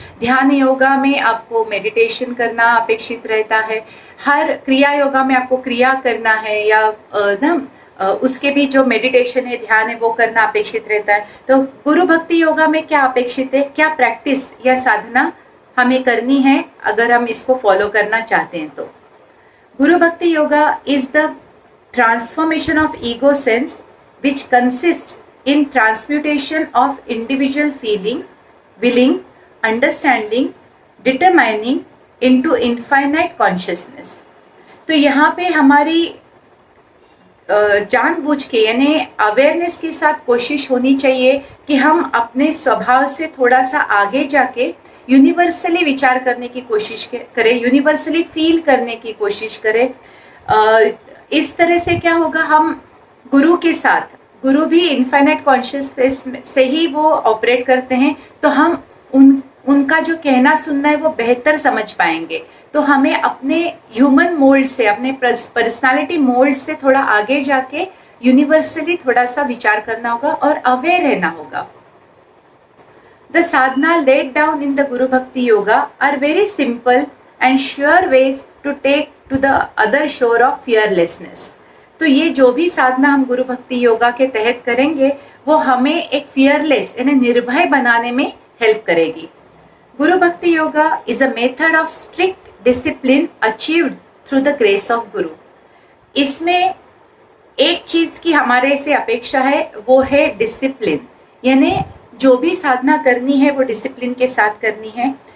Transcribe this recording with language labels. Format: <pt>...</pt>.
<hi>ध्यान योगा में आपको मेडिटेशन करना अपेक्षित रहता है। हर क्रिया योगा में आपको क्रिया करना है या उसके भी जो मेडिटेशन है, ध्यान है, वो करना अपेक्षित रहता है। तो गुरु भक्ति योगा में क्या अपेक्षित है, क्या प्रैक्टिस या साधना हमें करनी है अगर हम इसको फॉलो करना चाहते हैं।</hi> <en>तो Guru Bhakti Yoga is the transformation of ego sense, which consists in transmutation of individual feeling, willing, understanding, determining into infinite consciousness।</en> <hi>तो यहाँ पे हमारी जानबूझ के यानी अवेयरनेस के साथ कोशिश होनी चाहिए कि हम अपने स्वभाव से थोड़ा सा आगे जाके यूनिवर्सली विचार करने की कोशिश करें, यूनिवर्सली फील करने की कोशिश करें। इस तरह से क्या होगा, हम गुरु के साथ, गुरु भी इनफाइनाइट कॉन्शियसनेस से ही वो ऑपरेट करते हैं, तो हम उनका जो कहना सुनना है वो बेहतर समझ पाएंगे। तो हमें अपने ह्यूमन मोल्ड से, अपने पर्सनालिटी मोल्ड से थोड़ा आगे जाके यूनिवर्सली थोड़ा सा विचार करना होगा और अवेयर रहना होगा।</hi> <en>The sadhana laid down in the Guru Bhakti Yoga are very simple and sure ways to take to the other shore of fearlessness।</en> <hi>तो ये जो भी साधना हम गुरु भक्ति योगा के तहत करेंगे वो हमें एक फियरलेस यानी निर्भय बनाने में हेल्प करेगी।</hi> <en>Guru Bhakti Yoga is a method of strict discipline achieved through the grace of guru.</en> <hi>इसमें एक चीज की हमारे से अपेक्षा है, वो है डिसिप्लिन, यानी जो भी साधना करनी है वो डिसिप्लिन के साथ करनी है।</hi>